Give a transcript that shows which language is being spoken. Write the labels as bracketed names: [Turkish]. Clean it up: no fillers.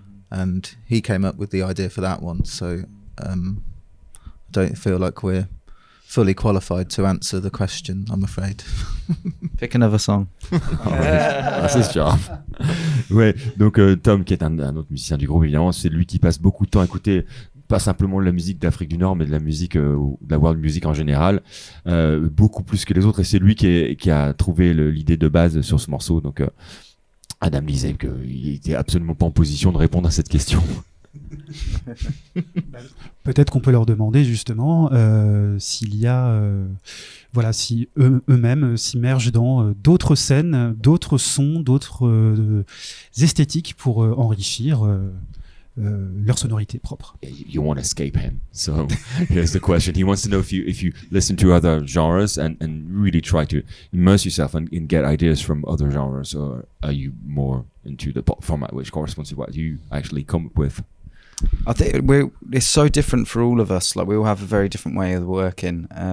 [English] And he came up with the idea for that one, so I don't feel like we're fully qualified to answer the question, I'm afraid. Pick another song. [French] C'est ce genre. Ouais, donc Tom, qui est un autre musicien du groupe, évidemment, c'est lui qui passe beaucoup de temps à écouter pas simplement de la musique d'Afrique du Nord, mais de la musique, de la world music en général, beaucoup plus que les autres. Et c'est lui qui a trouvé l'idée de base sur ce morceau. Donc Adam disait qu'il était absolument pas en position de répondre à cette question. Peut-être qu'on peut leur demander justement s'il y a, si eux-mêmes s'immergent dans d'autres scènes, d'autres sons, d'autres esthétiques pour enrichir leur sonorité propre. [English] You won't escape him. So here's the question. He wants to know if you listen to other genres and really try to immerse yourself and get ideas from other genres, or are you more into the pop format, which corresponds to what you actually come up with? I think it's so different for all of us. Like we all have a very different way of working.